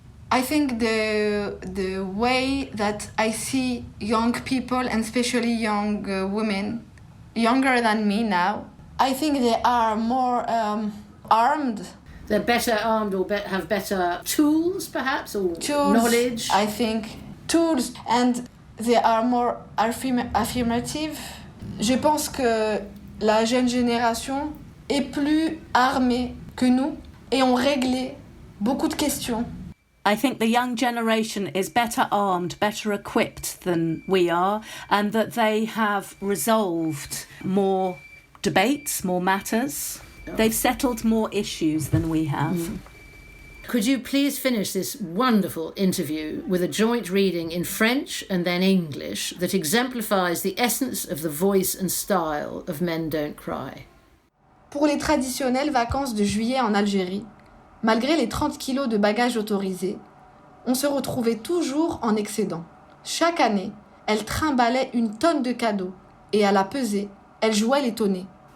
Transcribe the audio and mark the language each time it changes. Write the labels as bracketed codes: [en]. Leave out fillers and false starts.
[en] I think the way that I see young people, and especially young women, younger than me now, I think they are more armed. They're better armed, or have better tools, perhaps, or knowledge. I think tools, and they are more affirmative. [fr] Je pense que la jeune génération est plus armée que nous et ont réglé beaucoup de questions. [en] I think the young generation is better armed, better equipped than we are, and that they have resolved more debates, more matters. They've settled more issues than we have. Could you please finish this wonderful interview with a joint reading in French and then English that exemplifies the essence of the voice and style of Men Don't Cry? [fr] Pour les traditionnelles vacances de juillet en Algérie, malgré les 30 kilos de bagages autorisés, on se retrouvait toujours en excédent. Chaque année, elle trimballait une tonne de cadeaux et à la pesée, elle jouait l'étonnée.